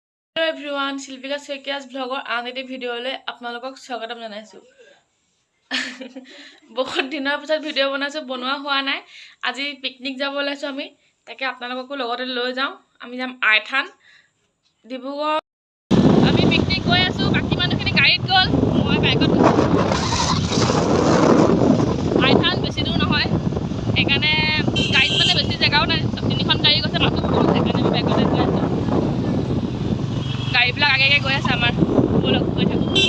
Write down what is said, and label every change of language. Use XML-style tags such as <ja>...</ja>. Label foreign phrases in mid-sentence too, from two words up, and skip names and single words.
<en>Hello everyone, Silvika Sekia's vlogger and the</en> <as>ভিডিঅ' লৈ আপোনালোকক স্বাগতম জনাইছো. বহুত দিনৰ পিছত ভিডিও বনাইছো বনোৱা হোৱা নাই আজি পিকনিক যাব ওলাইছো আমি তাকে আপোনালোককো লগতে লৈ যাওঁ আমি যাম আইথান ডিব্ৰুগড় আমি পিকনিক গৈ আছো বাকি মানুহখিনি গাড়ীত গল মই বাইকত আইথান বেছি দূৰ নহয় এখানে গাড়ীত মানে বেছি জায়গাও নাই তিনিখন গাড়ী গৈছে মানুহ বহুত এখানে আমি বাইকতে গৈ আছো গাড়ীবিলাক আগে গৈ আছে আমাৰ বলক গৈ থাকো</as>